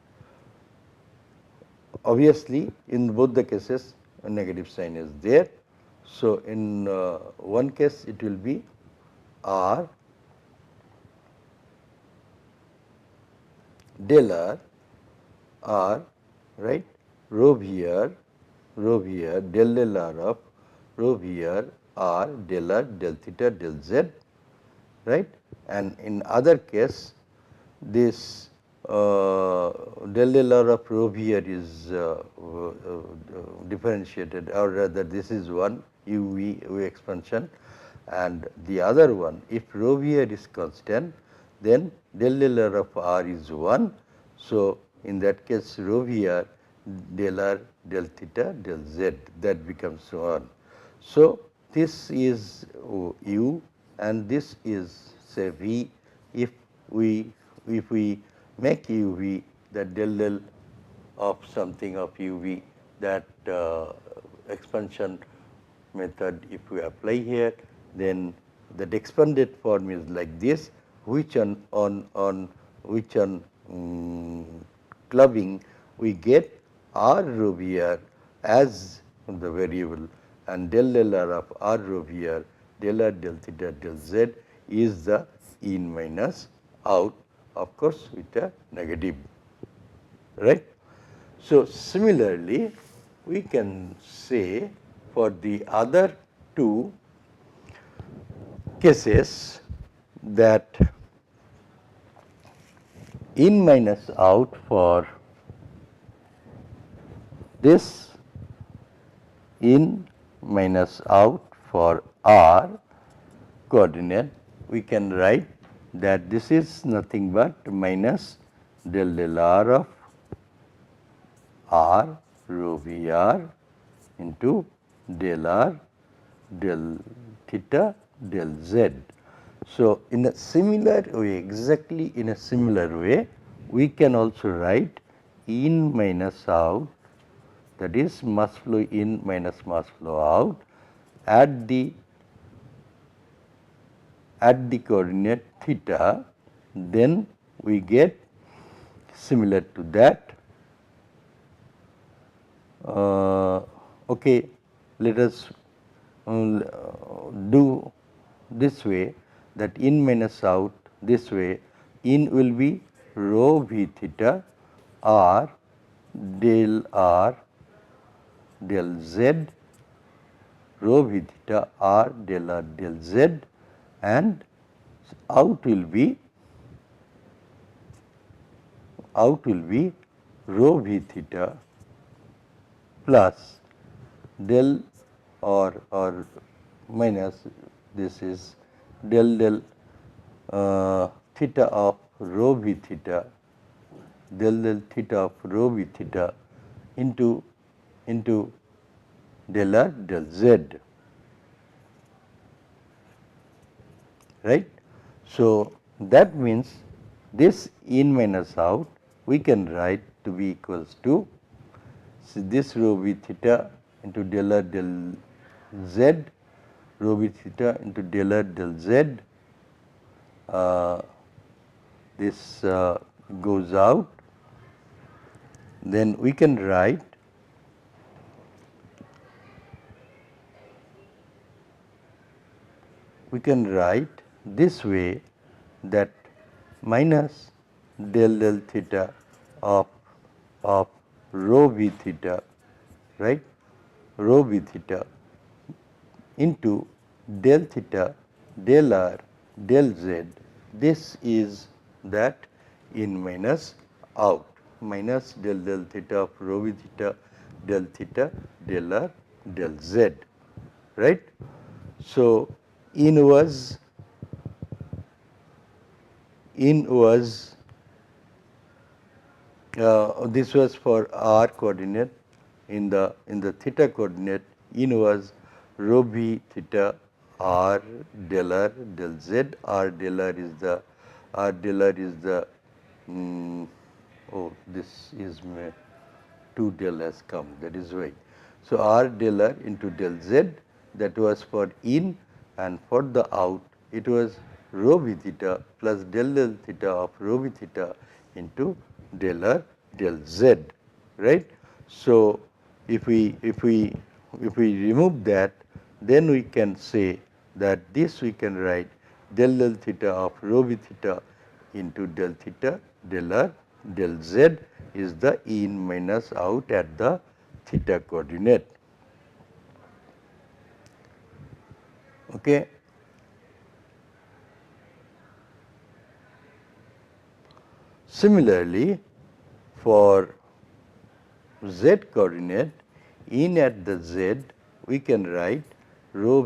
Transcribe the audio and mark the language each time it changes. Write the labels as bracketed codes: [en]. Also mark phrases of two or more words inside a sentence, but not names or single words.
[en] Obviously in both the cases a negative sign is there. So in one case it will be r del r, right, rho v r del r of rho v r del theta del z, right. And in other case this del r of rho v r is differentiated, or rather this is one uv expansion, and the other one, if rho v r is constant, then del r of r is 1. So in that case rho v r del theta del z, that becomes 1. So this is u and this is say v. If we make uv the del of something of uv, that expansion method if we apply here, then that expanded form is like this, which on clubbing we get r rho v r as the variable, and del r of r rho v r del r del theta del z is the in minus out, of course with a negative, right. So similarly we can say for the other two cases that in minus out for this in minus out for r coordinate, we can write that this is nothing but minus del r of r rho v r into del r del theta del z. So in a similar way, exactly in a similar way, we can also write in minus out, that is mass flow in minus mass flow out at the coordinate theta, then we get similar to that. Okay, let us do this way, that in minus out this way, in will be rho v theta r del z, rho v theta r del z, and out will be rho v theta plus del or minus, this is del theta of rho v theta, del theta of rho v theta into del r del z, right. So that means this in minus out we can write to be equals to, so this rho v theta into del r del z, rho v theta into del r del z, this goes out, then we can write this way, that minus del theta of rho v theta, right, rho v theta into del theta del r del z, this is that in minus out, minus del theta of rho v theta del r del z. right? So in was this was for r coordinate. In the theta coordinate, in was rho v theta r del r del z. R del r is the mm, oh, this is 2 del has come, that is why. So r del r into del z, that was for in, and for the out it was rho v theta plus del theta of rho v theta into del r del z, right. So if we remove that, then we can say that this we can write del theta of rho v theta into del theta del r del z is the in minus out at the theta coordinate. Okay. Similarly, for z coordinate, in at the z, we can write rho